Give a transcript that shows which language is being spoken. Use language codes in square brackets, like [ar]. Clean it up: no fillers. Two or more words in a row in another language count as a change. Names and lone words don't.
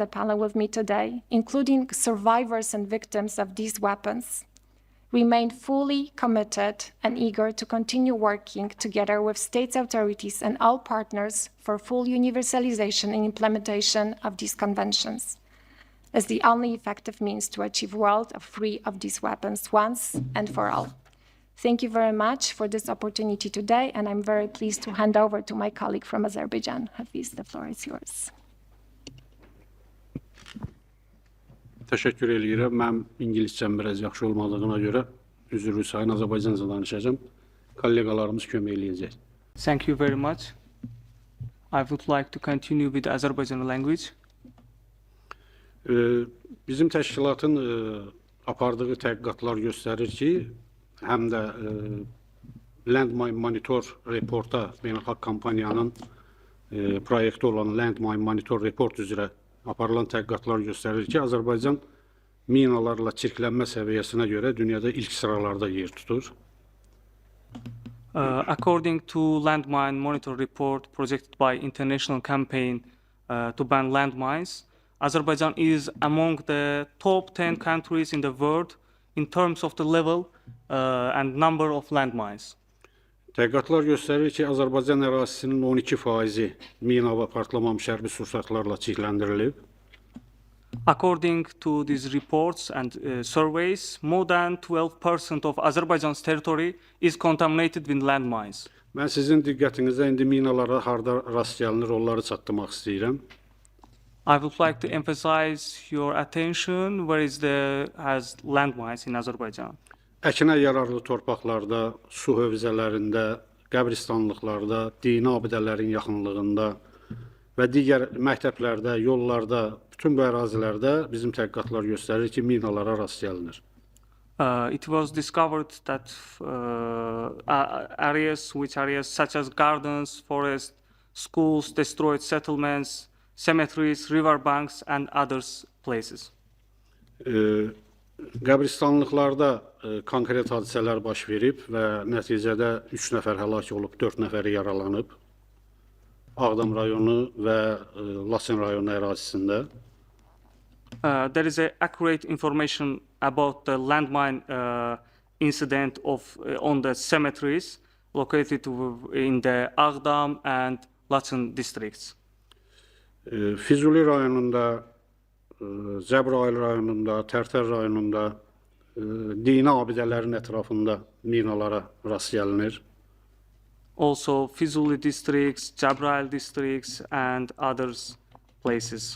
[en] panel with me today, including survivors and victims of these weapons, remain fully committed and eager to continue working together with states authorities and all partners for full universalization and implementation of these conventions, as the only effective means to achieve a world free of these weapons once and for all. Thank you very much for this opportunity today, and I'm very pleased to hand over to my colleague from Azerbaijan. Hafiz, the floor is yours. [az] Təşəkkür edirəm. Mən ingiliscəm biraz yaxşı olmadığına görə üzrlü sayın Azərbaycanca danışacağım. Kollegalarımız kömək eləyəcək. [en] Thank you very much. I would like to continue with the Azerbaycan language. [az] Bizim təşkilatın apardığı tədqiqatlar göstərir ki, həm də Landmine Monitor reporta beynəlxalq kampaniyanın proyekti olan Landmine Monitor report üzrə aparılan tədqiqatlar göstərir ki, Azərbaycan minalarla çirklənmə səviyyəsinə görə dünyada ilk sıralarda yer tutur. [en] According to Landmine Monitor report projected by International Campaign to Ban Landmines, Azerbaijan is among the top 10 countries in the world in terms of the level and number of landmines. [az] Tədqiqatlar göstərir ki, Azərbaycan ərazisinin 12% mina və partlamamış hərbi sursatlarla çirkləndirilib. [en] According to these reports and surveys, more than 12% of Azerbaijan's territory is contaminated with landmines. [az] Mən sizin diqqətinizə indi minalara harda rast gəlinir, onları çatdırmaq istəyirəm. [en] I would like to emphasize your attention where has landmines in Azerbaijan. [az] Əkinə yararlı torpaqlarda, su hövzələrində, qəbristanlıqlarda, dini abidələrin yaxınlığında və digər məktəblərdə, yollarda, bütün bu ərazilərdə bizim tədqiqatlar göstərir ki, minalara rast gəlinir. [en] It was discovered that areas such as gardens, forests, schools, destroyed settlements, cemeteries, riverbanks, and other places. [az] Qəbristanlıqlarda konkret hadisələr baş verib və nəticədə 3 nəfər həlak olub, 4 nəfəri yaralanıb. Ağdam rayonu və Laçın rayonu ərazisində. [en] There is accurate information about the landmine incident on the cemeteries located in the Ağdam and Laçın districts. [az] Füzuli rayonunda, Cəbrayıl rayonunda, Tərtər rayonunda dini abidələrin ətrafında minalara rast gəlinir. [en] Also, Füzuli districts, Cəbrayıl districts, and other places.